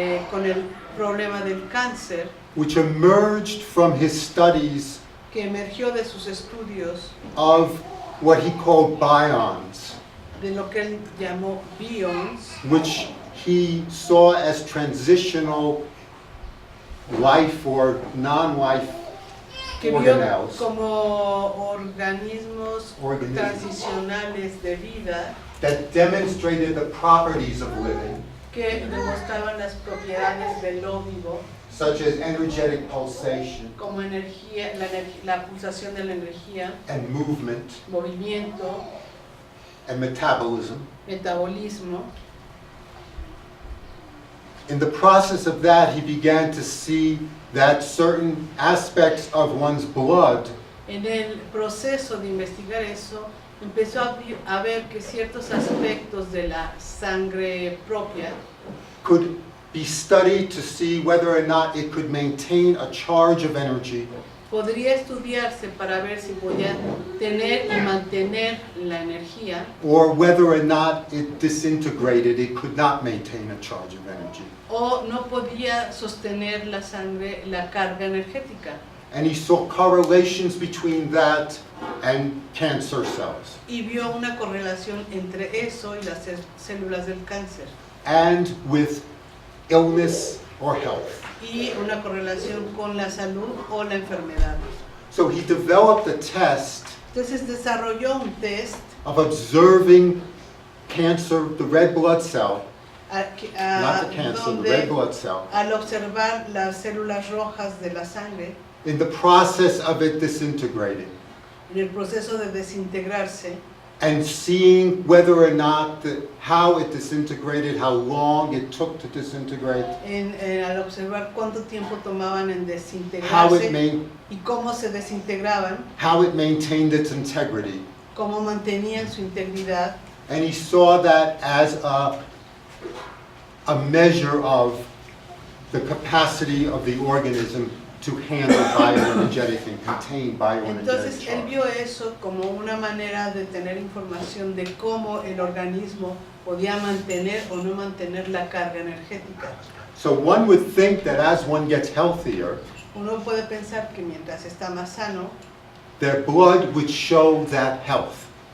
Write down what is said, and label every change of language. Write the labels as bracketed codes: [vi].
[es] con el problema del cáncer, [en] which emerged from his studies [es] que emergió de sus estudios [en] of what he called bions, [es] de lo que él llamó bions, [en] which he saw as transitional life or non-life [es] que vio [en] organelles [es] como organismos Organismos. transicionales de vida [en] that demonstrated the properties of living, [es] que demostraban las propiedades de lo vivo, [en] such as energetic pulsation [es] como energía, la pulsación de la energía, [en] and movement [es] movimiento, [en] and metabolism. [es] metabolismo. [en] In the process of that, he began to see that certain aspects of one's blood [es] En el proceso de investigar eso, empezó a ver que ciertos aspectos de la sangre propia [en] could be studied to see whether or not it could maintain a charge of energy [es] podría estudiarse para ver si podía tener y mantener la energía [en] or whether or not it disintegrated, it could not maintain a charge of energy. [es] o no podía sostener la sangre, la carga energética. [en] And he saw correlations between that and cancer cells [es] Y vio una correlación entre eso y las células del cáncer. [en] and with illness or health. [es] Y una correlación con la salud o la enfermedad. [en] So he developed a test [es] Entonces desarrolló un test [en] of observing cancer, the red blood cell, not the cancer, the red blood cell, [es] al observar las células rojas de la sangre, [en] in the process of it disintegrating, [es] en el proceso de desintegrarse, [en] and seeing whether or not, how it disintegrated, how long it took to disintegrate, [es] al observar cuánto tiempo tomaban en [en] how it, [es] desintegrarse y cómo se desintegraban, [en] how it maintained its integrity. [es] cómo mantenían su integridad. [en] And he saw that as a measure of the capacity of the organism to handle bioenergetic and contain bioenergetic [es] Entonces él [en] charge. [es] vio eso como una manera de tener información de cómo el organismo podía mantener o no mantener la carga energética. [en] So one would think that as one gets healthier, [es] Uno puede pensar que mientras está más sano, [en] their blood would show that health